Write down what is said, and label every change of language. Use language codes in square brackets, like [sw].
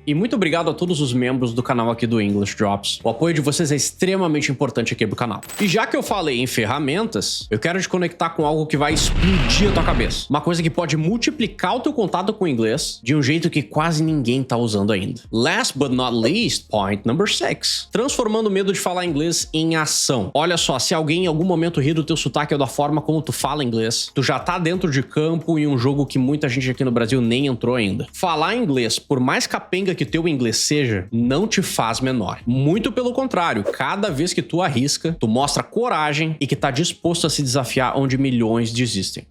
[pt] E muito obrigado a todos os membros do canal aqui do English Drops. O apoio de vocês é extremamente importante aqui pro canal. E já que eu falei em ferramentas, eu quero te conectar com algo que vai explodir a tua cabeça. Uma coisa que pode multiplicar o teu contato com o inglês de um jeito que quase ninguém tá usando ainda. [en] Last but not least, point number 6. [pt] Transformando o medo de falar inglês em ação. Olha só, se alguém em algum momento rir do teu sotaque ou da forma como tu fala inglês, tu já tá dentro de campo em um jogo que muita gente aqui no Brasil nem entrou ainda. Falar inglês, por mais capenga que teu inglês seja, não te faz menor. Muito pelo contrário, cada vez que tu arrisca, tu mostra coragem e que tá disposto a se desafiar onde milhões desistem.